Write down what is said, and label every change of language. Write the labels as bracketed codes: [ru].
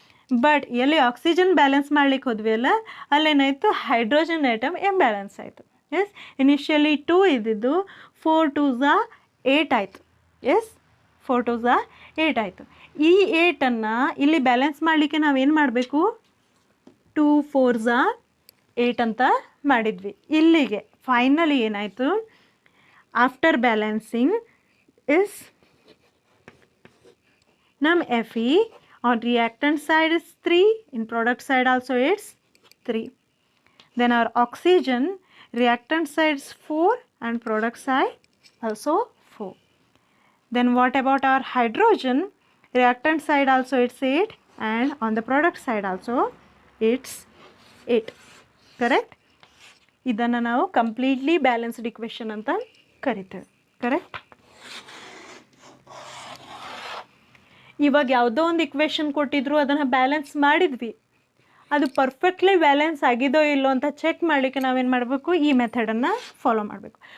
[kn] But ಎಲ್ಲಿ oxygen balance ಮಾಡ್ಲಿಕ್ಕೆ ಹೋದ್ವಿ ಅಲ್ಲ ಅಲ್ಲೇನಾಯಿತು ಹೈಡ್ರೋಜನ್ ಐಟಮ್ ಇಂಬ್ಯಾಲೆನ್ಸ್ ಆಯಿತು. ಎಸ್ ಇನಿಷಿಯಲಿ 2 ಇದ್ದಿದ್ದು 4 2s 8 ಆಯಿತು. ಎಸ್ 4 2s 8 ಆಯಿತು. ಈ 8ಅನ್ನು ಇಲ್ಲಿ ಬ್ಯಾಲೆನ್ಸ್ ಮಾಡಲಿಕ್ಕೆ ನಾವೇನು ಮಾಡಬೇಕು 2 4s 8 ಅಂತ ಮಾಡಿದ್ವಿ. ಇಲ್ಲಿಗೆ ಫೈನಲಿ ಏನಾಯಿತು ಆಫ್ಟರ್ ಬ್ಯಾಲೆನ್ಸಿಂಗ್ ಇಸ್ ನಮ್ಮ [en] Fe on reactant side is 3, in product side also it's 3. Then our oxygen reactant side is 4 and product side also 4. Then what about our hydrogen? Reactant side also it's 8 and on the product side also it's 8, correct. [kn] ಇದನ್ನು ನಾವು completely balanced equation ಅಂತ ಕರಿತೇವೆ, correct. ಇವಾಗ ಯಾವುದೋ ಒಂದು equation ಕೊಟ್ಟಿದ್ರು ಅದನ್ನು balance ಮಾಡಿದ್ವಿ, ಅದು ಪರ್ಫೆಕ್ಟ್ಲಿ ಬ್ಯಾಲೆನ್ಸ್ ಆಗಿದೋ ಇಲ್ಲೋ ಅಂತ ಚೆಕ್ ಮಾಡಲಿಕ್ಕೆ ನಾವೇನು ಮಾಡಬೇಕು ಈ ಮೆಥಡನ್ನು ಫಾಲೋ ಮಾಡಬೇಕು.